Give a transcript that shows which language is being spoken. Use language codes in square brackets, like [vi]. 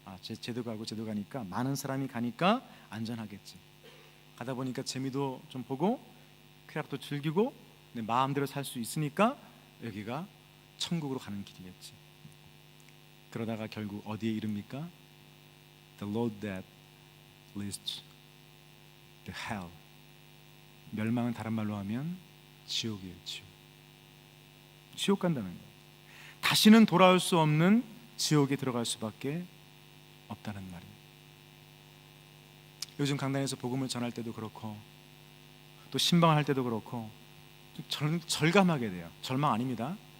[ko] 쟤도 가고 쟤도 가니까, 많은 사람이 가니까 안전하겠지. 가다 보니까 재미도 좀 보고 쾌락도 즐기고 내 마음대로 살 수 있으니까 여기가 천국으로 가는 길이겠지. 그러다가 결국 어디에 이릅니까? [en] The road that leads to hell. [ko] 멸망은 다른 말로 하면 지옥이에요. 지옥 간다는 거예요. 다시는 돌아올 수 없는 지옥에 들어갈 수밖에 없다는 말이에요. 요즘 강단에서 복음을 전할 때도 그렇고 또 신방할 때도 그렇고 절감하게 돼요. 절망 아닙니다.